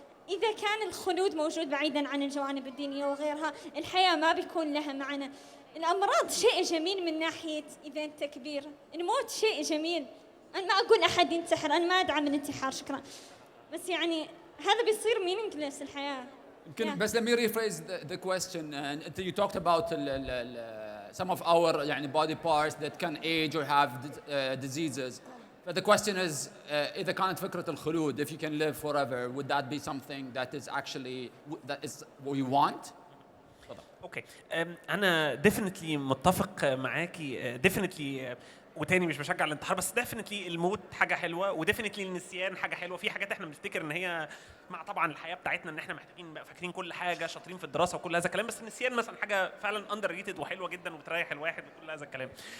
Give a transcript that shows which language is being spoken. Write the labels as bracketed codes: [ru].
[ar] إذا كان الخلود موجود بعيداً عن الجوانب الدينية وغيرها، الحياة ما بيكون لها معنى. الأمراض شيء جميل من ناحية إذا أنت كبير، الموت شيء جميل. أنا ما أقول أحد ينتحر، أنا ما أدعم الانتحار، شكراً، بس يعني هذا بيصير meaningless الحياة. يمكن بس [en] let me rephrase the question. And you talked about some of our [ar] يعني [en] body parts that can age or have diseases. But the question is, [ar] إذا كانت فكرة الخلود, [en] if you can live forever, would that be something that is actually that is what you want? [ar] اوكي. انا definitely متفق معاكي definitely. وتاني مش بشجع الانتحار، بس definitely الموت حاجه حلوه، وديفينتلي النسيان حاجه حلوه. في حاجات احنا بنفتكر ان هي مع طبعا الحياه بتاعتنا ان احنا محتاجين بقى فاكرين كل حاجه، شاطرين في الدراسه وكل هذا الكلام، بس النسيان مثلا حاجه فعلا اندر ريتد وحلوه جدا وبتريح الواحد وكل هذا الكلام.